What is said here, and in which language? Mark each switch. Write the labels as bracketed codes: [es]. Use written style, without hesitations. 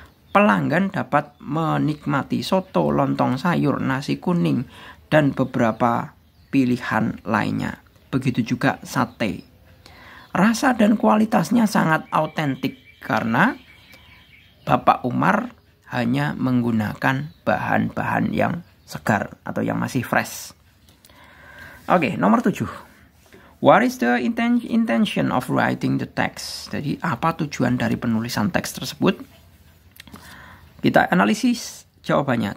[id] Pelanggan dapat menikmati soto, lontong sayur, nasi kuning, dan beberapa pilihan lainnya. Begitu juga sate. Rasa dan kualitasnya sangat autentik karena Bapak Umar hanya menggunakan bahan-bahan yang segar atau yang masih fresh. Oke, nomor 7. [en] What is the intention of writing the text? [id] Jadi, apa tujuan dari penulisan teks tersebut? Kita analisis jawabannya.